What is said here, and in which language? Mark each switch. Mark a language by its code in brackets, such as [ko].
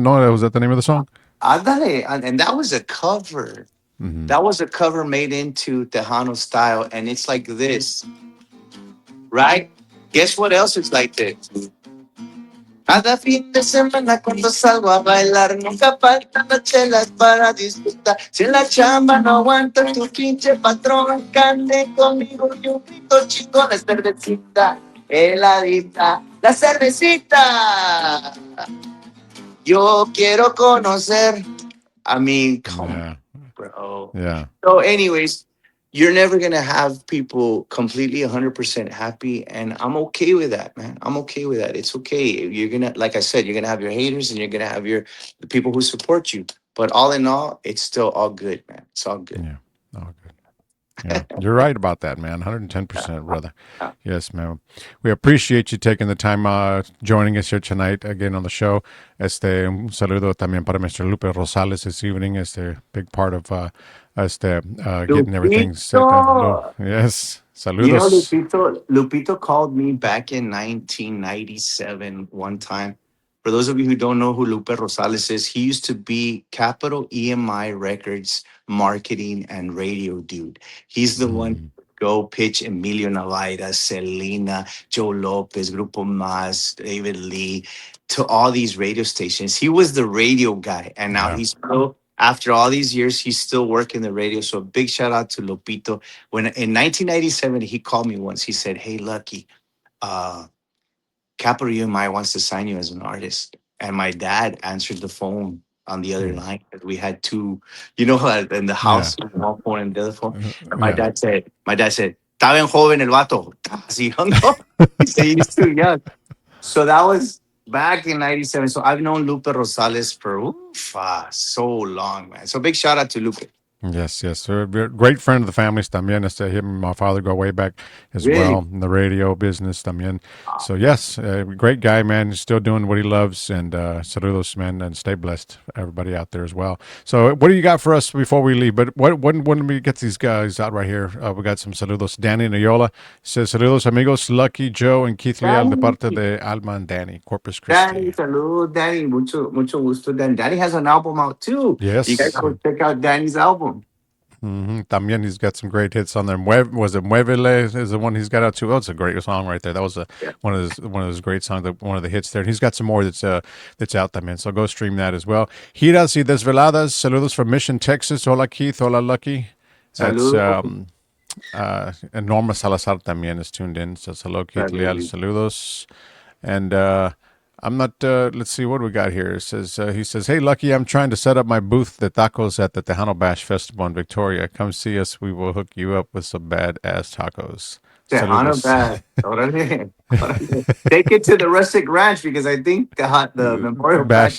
[en] No, was that the name of the song? Ándale. And that was a cover. Hmm. That was a cover made into Tejano style, and it's like this, right? Guess what else is like this? [es] Cada fin de semana cuando salgo a bailar, nunca faltan las chelas para disfrutar. Si en la chamba no aguanta tu pinche patrón, cante conmigo y un grito chingón, la cervecita, heladita, la cervecita. Yo quiero conocer. [en] I mean, come on, Yeah. bro. Yeah. So, anyways, you're never gonna have people completely 100% happy, and I'm okay with that, man. I'm okay with that. It's okay. You're gonna, like I said, you're gonna have your haters, and you're gonna have the people who support you. But all in all, it's still all good, man. It's all good. Yeah. Oh, good. Yeah, you're right about that, man. 110%, brother. Yeah. Yes, man. We appreciate you taking the time joining us here tonight again on the show. [es] Un saludo también para Mr. [en] Lupe Rosales this evening. Big part of getting everything set up. Lupito. Yes, saludos. Lupito called me back in 1997 one time. For those of you who don't know who Lupe Rosales is, he used to be Capital EMI Records marketing and radio dude. He's the one Mm, go pitch Emilio Navaira, Selena, Joe Lopez, Grupo Mas, David Lee to all these radio stations. He was the radio guy, and now yeah, he's still, after all these years, he's still working the radio. So big shout out to Lupito. When in 1997, he called me once. He said, "Hey, Lucky, uh, Capital UMI wants to sign you as an artist." And my dad answered the phone on the other mm, line because we had two, in the yeah, house, one phone and the other phone. And my yeah. [es] dad said, "Está bien joven el vato." [en] Así hung up. He said he's too young. So that was back in 97. So I've known Lupe Rosales for so long, man. So big shout out to Lupe. Yes, yes. We're a great friend of the family's también. Him and my father go way back as Really? well in the radio business también. So, yes, great guy, man. He's still doing what he loves. And saludos, man, and stay blessed, everybody out there as well. So, what do you got for us before we leave? But when we get these guys out right here, we got some saludos. Danny Noyola says, [es] saludos, amigos. [en] Lucky, Joe, and Keith Leal de parte de Alma and Danny, Corpus Danny, Christi. [es] salud, Danny. Mucho gusto, [en] Dan. Danny has an album out too. You guys Yes. go check out Danny's album. También he's got some great hits on there. Was it Muevele is the one he's got out too? Oh, it's a great song right there. That was Yeah. one of those great songs, one of the hits there. And he's got some more that's out there, man. So go stream that as well. Giras y Desveladas. Saludos from Mission, Texas. Hola Keith. Hola Lucky. That's [es] Saludos. [en] and Norma Salazar también is tuned in. So hello Keith Leal. [es] Saludos. [en] Saludos. And I'm not. Let's see what we got here. It says he says, "Hey, Lucky, I'm trying to set up my booth, the tacos at the Tejano Bash Festival in Victoria. Come see us. We will hook you up with some badass tacos." Tejano [es] Saludos. bad. Órale. Órale. [en] Take it to the Rustic Ranch because I think the Memorial Bash